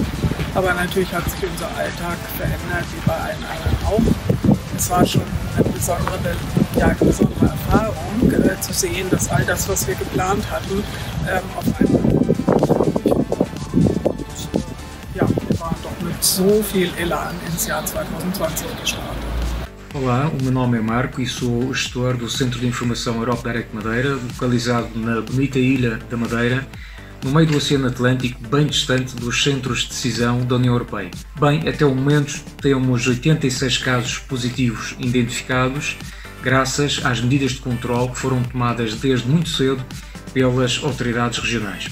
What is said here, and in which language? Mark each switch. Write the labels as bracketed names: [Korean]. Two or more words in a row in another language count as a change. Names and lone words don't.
[German] Aber natürlich hat sich unser Alltag verändert, wie bei allen anderen auch. Es war schon eine besondere Erfahrung zu sehen, dass all das, was wir geplant hatten, auf einmal wir waren doch mit so viel Elan ins Jahr 2020 gestartet. [Portuguese] Olá, o meu nome é Marco e sou gestor do Centro de Informação Europe Direct Madeira, localizado na bonita ilha da Madeira, no meio do Oceano Atlântico, bem distante dos centros de decisão da União Europeia. Bem, até o momento temos 86 casos positivos identificados, graças às medidas de controle que foram tomadas desde muito cedo pelas autoridades regionais.